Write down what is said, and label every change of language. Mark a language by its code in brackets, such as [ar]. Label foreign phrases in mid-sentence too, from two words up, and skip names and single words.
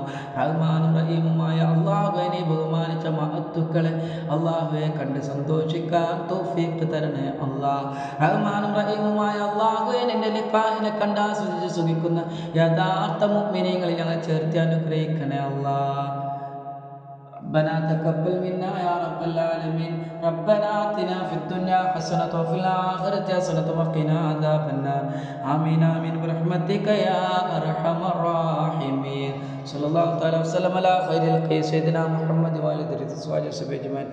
[ml] റഹ്മാനും റഹീമുമായ അല്ലാഹുവേ നീ ബഹുമാനിച്ച മഹത്തുക്കളെ അല്ലാഹുവേ കണ്ട് സന്തോഷിക്കാൻ തൗഫീഖ് തരണേ അല്ലാഹ്. റഹ്മാനും റഹീമുമായ അല്ലാഹുവേ നിന്റെ നിക്കാഹിനെ കണ്ട് ആസ്വദിച്ച് സുഖിക്കുന്ന യഥാർത്ഥ മുഅ്മിനീങ്ങളിൽ ഞങ്ങളെ ചേർത്തി അനുഗ്രഹിക്കണേ അല്ലാഹ്. [ar] ربنا تقبل منا يا رب العالمين. ربنا آتنا في الدنيا حسنة وفي الآخرة حسنة وقنا عذاب النار. آمين آمين برحمتك يا أرحم الراحمين. صلى الله تعالى وسلم على خير الخلق سيدنا محمد وعلى آله وصحبه أجمعين.